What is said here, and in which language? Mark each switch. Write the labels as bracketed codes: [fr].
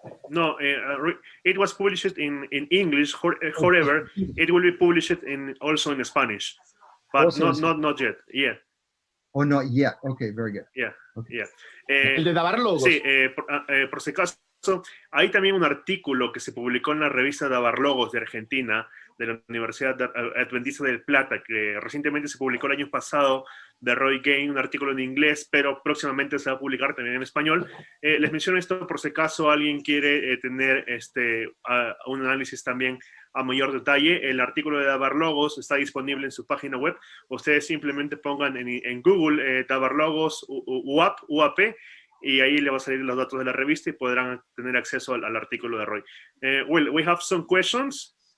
[en] No, it was published in English. However, it will be published also in Spanish, but not yet. Yeah. Oh, not yet. Okay, very good. Yeah. Okay. Yeah. [es] El de Davarlogos. Sí, por si acaso, hay también un artículo que se publicó en la revista Davarlogos de Argentina, de la Universidad Adventista del Plata, que recientemente se publicó el año pasado, de Roy Gane, un artículo en inglés, pero próximamente se va a publicar también en español. Les menciono esto por si acaso alguien quiere tener un análisis también a mayor detalle. El artículo de Davarlogos está disponible en su página web. Ustedes simplemente pongan en Google Davarlogos UAP, y ahí le va a salir los datos de la revista y podrán tener acceso al artículo de Roy. [en] Well, we have some questions.